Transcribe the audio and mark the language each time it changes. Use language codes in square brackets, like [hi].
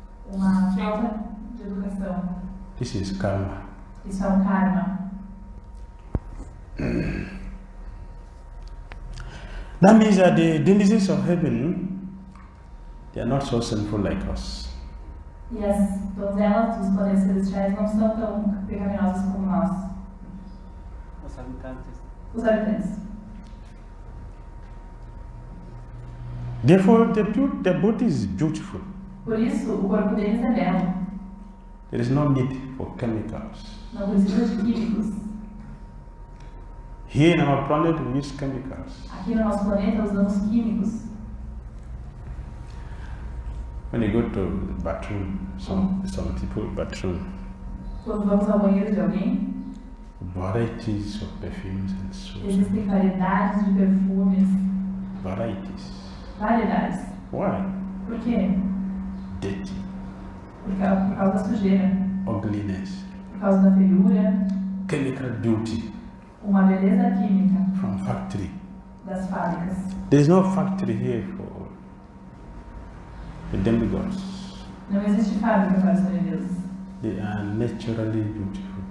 [pt] uma falta de educação, [en] this is karma. [pt] isso é um karma. [en] That means that the denizens of heaven, they are not so sinful like us. [pt] E as donzelas dos planetas celestiais não são tão pecaminosas como nós, Os habitantes. os habitantes. [en] Therefore, the body is beautiful. [pt] Por isso, o corpo deles é belo. [en] There is no need for chemicals. [pt] Não precisa de químicos. [en] Here in our planet, we use chemicals. [pt] Aqui no nosso planeta usamos químicos. [en] When you go to the bathroom, some people bathroom, [pt] Quando vamos ao banheiro de alguém, [en] varieties of perfumes and soaps. [pt] existem variedades de perfumes. [en] Varieties. [pt] Variedades. [en] Why? [pt] Por quê? [en] Dirty, [pt] Por causa da sujeira, [en] ugliness, [pt] por causa da feiura, [en] chemical beauty [pt] uma beleza química [en] from factory. [pt] das fábricas. [en] There is no factory here for the demigods. [pt] Não existe fábrica para os semideuses. [en] They are naturally beautiful.